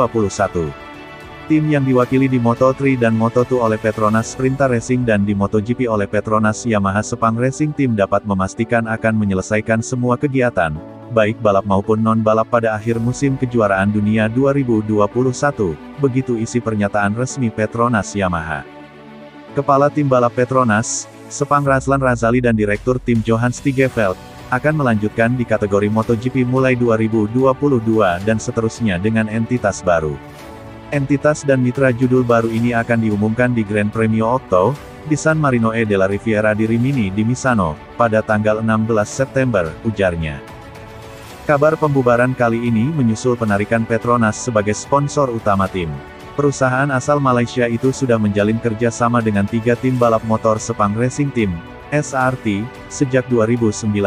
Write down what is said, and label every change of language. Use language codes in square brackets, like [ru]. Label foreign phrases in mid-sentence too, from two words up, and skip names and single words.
[id] Tim yang diwakili di Moto3 dan Moto2 oleh Petronas Sprinter Racing dan di MotoGP oleh Petronas Yamaha Sepang Racing Team dapat memastikan akan menyelesaikan semua kegiatan, baik balap maupun non-balap pada akhir musim kejuaraan dunia 2021, begitu isi pernyataan resmi Petronas Yamaha. Kepala tim balap Petronas, Sepang Razlan Razali dan Direktur tim Johan Stigeveld, akan melanjutkan di kategori MotoGP mulai 2022 dan seterusnya dengan entitas baru. Entitas dan mitra judul baru ini akan diumumkan di Gran Premio Octo, di San Marino e della Riviera di Rimini di Misano, pada tanggal 16 September, ujarnya. Kabar pembubaran kali ini menyusul penarikan Petronas sebagai sponsor utama tim. Perusahaan asal Malaysia itu sudah menjalin kerja sama dengan 3 tim balap motor Sepang Racing Team, SRT, sejak 2019.